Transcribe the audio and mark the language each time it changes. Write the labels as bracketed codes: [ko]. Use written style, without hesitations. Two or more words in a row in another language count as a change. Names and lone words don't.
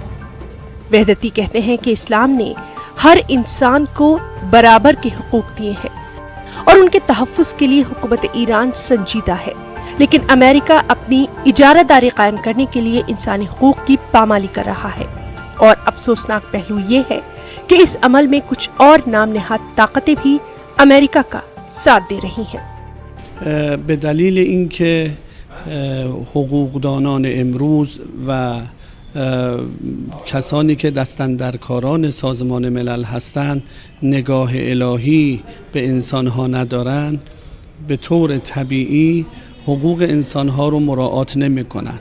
[ur] وحدتی کہتے ہیں کہ اسلام نے ہر انسان کو برابر کے حقوق دیے ہیں اور ان کے تحفظ کے لیے حکومت ایران سنجیدہ ہے، لیکن امریکہ اپنی اجارہ داری قائم کرنے کے لیے انسانی حقوق کی پامالی کر رہا ہے. اور افسوسناک پہلو یہ ہے کہ اس عمل میں کچھ اور نام نہاد طاقتیں بھی امریکہ کا ساتھ دے رہی ہیں. بے دلیل ان کے [fa] حقوقدانان امروز و کسانی که دستاندرکاران سازمان ملل هستند نگاه الهی به انسانها ندارند، به طور طبیعی حقوق انسانها رو مراعات نمی کنند.